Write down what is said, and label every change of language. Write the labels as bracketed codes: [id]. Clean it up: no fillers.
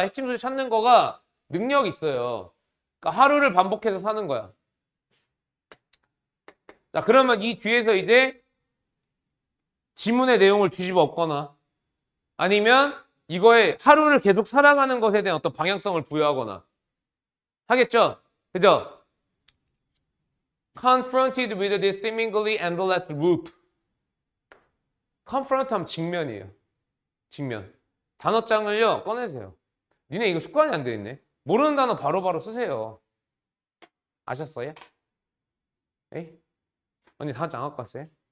[ko] 핵심 소재 찾는 거가 능력 있어요. 그러니까 하루를 반복해서 사는 거야. 자, 그러면 이 뒤에서 이제 지문의 내용을 뒤집어 엎거나 아니면 이거에 하루를 계속 살아가는 것에 대한 어떤 방향성을 부여하거나 하겠죠? 그죠? [en] Confronted with this seemingly endless loop. [ko] confront 하면 직면이에요. 직면. 단어장을요, 꺼내세요. 니네 이거 습관이 안 돼 있네. 모르는 단어 바로바로 쓰세요. 아셨어요? 에이? 언니 단어장 안 갖고 왔어요?